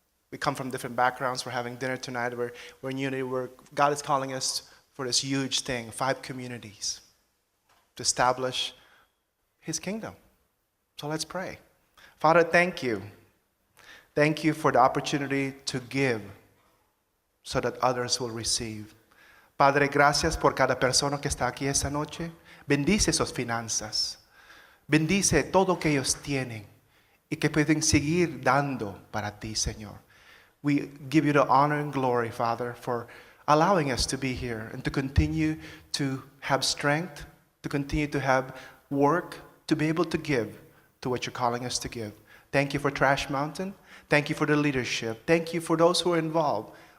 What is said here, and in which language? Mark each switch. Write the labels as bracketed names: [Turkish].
[English] We come from different backgrounds. We're having dinner tonight. We're in unity. God is calling us for this huge thing, 5 communities, to establish his kingdom. So let's pray. Father, thank you. Thank you for the opportunity to give so that others will receive. [Spanish] Padre, gracias por cada persona que está aquí esta noche. Bendice sus finanzas. Bendice todo que ellos tienen y que pueden seguir dando para ti, Señor. [English] We give you the honor and glory, Father, for allowing us to be here and to continue to have strength, to continue to have work, to be able to give to what you're calling us to give. Thank you for Trash Mountain. Thank you for the leadership. Thank you for those who are involved.